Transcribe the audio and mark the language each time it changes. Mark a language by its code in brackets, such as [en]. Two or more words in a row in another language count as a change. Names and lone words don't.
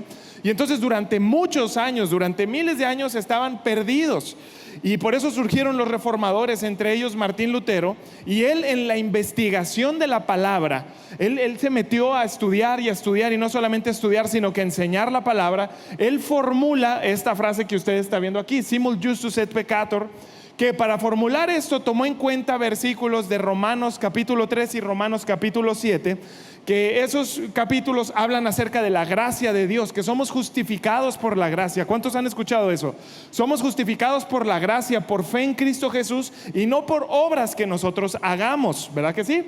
[es] Y entonces durante muchos años, durante miles de años, estaban perdidos. Y por eso surgieron los reformadores, entre ellos Martín Lutero. Y él, en la investigación de la palabra, él se metió a estudiar, y no solamente estudiar, sino que enseñar la palabra. Él formula esta frase que usted está viendo aquí: [la] simul justus et peccator, [es] que para formular esto tomó en cuenta versículos de Romanos capítulo 3 y Romanos capítulo 7, que esos capítulos hablan acerca de la gracia de Dios, que somos justificados por la gracia. ¿Cuántos han escuchado eso? Somos justificados por la gracia, por fe en Cristo Jesús, y no por obras que nosotros hagamos, ¿verdad que sí?